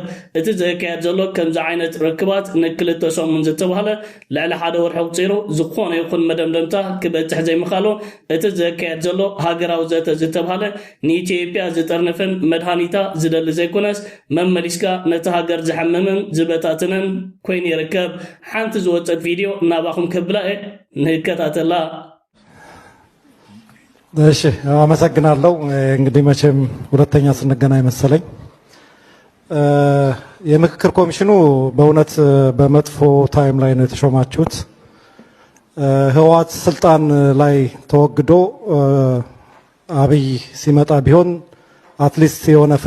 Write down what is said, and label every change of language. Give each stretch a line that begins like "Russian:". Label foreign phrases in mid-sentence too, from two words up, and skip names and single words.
Tigrinya: እቲ ዘካየድ ዘሎ ከምዚ ዓይነት ርክባት ንክልተ ሰሙን ዝተባሃለ ልዕሊ ሓደ ወርሒ ቁፂሩ ዝኾነ ይኹን መደምደምታ ክበፅሕ ዘይምኻሎ እቲ ዘካየድ ዘሎ ሃገራዊ ዘተ ዝተባሃለ ንኢትዮጵያ ዝጠርንፍን መድሃኒታ ዝደሊ ዘይኮነስ መመሊስካ ነቲ ሃገር ዝሐምምን ዝበታትንን ኮይኑ ይርከብ። ሓንቲ ዝወፀት ቪድዮ እናባኹም ከብላ ንከታተላ።
Amharic: እሺ አመሰግናለሁ። እንግዲህ መቼም ሁለተኛ ስንገናኝ መሰለኝ። የምክክር ኮሚሽኑ በእውነት በመጥፎ ታይም ላይ ነው የተሾማችሁት። ህወሓት ስልጣን ላይ ተወግዶ አብይ ሲመጣ ቢሆን አትሊስት የሆነ ፍሬ